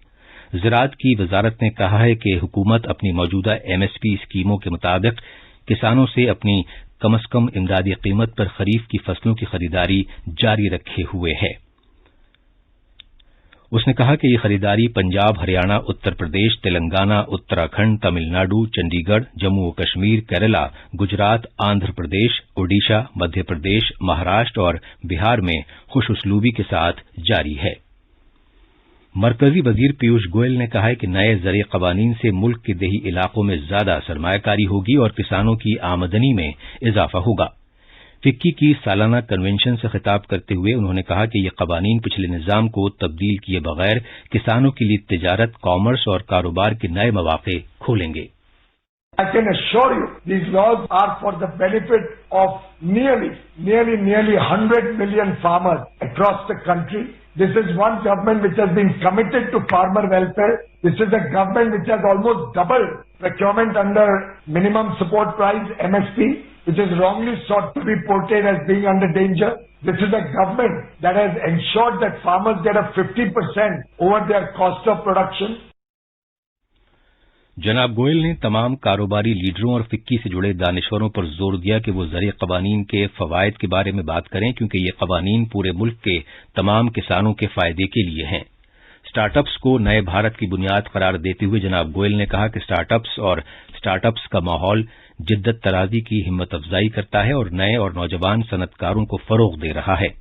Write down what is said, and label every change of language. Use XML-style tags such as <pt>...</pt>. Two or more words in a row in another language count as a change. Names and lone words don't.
<ur>زراعت کی وزارت نے کہا ہے کہ حکومت اپنی موجودہ MSP اسکیموں کے مطابق کسانوں سے اپنی کم از کم امدادی قیمت پر خریف کی فصلوں کی خریداری جاری رکھے ہوئے ہے۔ اس نے کہا کہ یہ خریداری پنجاب، ہریانہ، اتر پردیش، تلنگانہ، اتراکھنڈ، تمل ناڈو، چنڈی گڑھ، جموں و کشمیر، کیرلا، گجرات، آندھرا پردیش، اوڈیشہ، مدھیہ پردیش، مہاراشٹر اور بہار میں خوش اسلوبی کے ساتھ جاری ہے۔ مرکزی وزیر پیوش گوئل نے کہا ہے کہ نئے زرعی قوانین سے ملک کے دیہی علاقوں میں زیادہ سرمایہ کاری ہوگی اور کسانوں کی آمدنی میں اضافہ ہوگا۔ فکی کی سالانہ کنونشن سے خطاب کرتے ہوئے انہوں نے کہا کہ یہ قوانین پچھلے نظام کو تبدیل کیے بغیر کسانوں کے لیے تجارت، کامرس اور کاروبار کے نئے مواقع کھولیں گے۔</ur> <en>I can assure you, these laws are for the benefit of nearly 100 million farmers across the country. This is one government which has been committed to farmer welfare. This is a government which has almost doubled procurement under minimum support price, MSP, which is wrongly sought to be portrayed as being under danger. This is a government that has ensured that farmers get a 50% over their cost of production.</en> <ur>جناب گوئل نے تمام کاروباری لیڈروں اور فکی سے جڑے دانشوروں پر زور دیا کہ وہ زرعی قوانین کے فوائد کے بارے میں بات کریں کیونکہ یہ قوانین پورے ملک کے تمام کسانوں کے فائدے کے لیے ہیں۔ اسٹارٹ اپس کو نئے بھارت کی بنیاد قرار دیتے ہوئے جناب گوئل نے کہا کہ اسٹارٹ اپس کا ماحول جدت طرازی کی ہمت افزائی کرتا ہے اور نئے اور نوجوان صنعت کاروں کو فروغ دے رہا ہے۔</ur>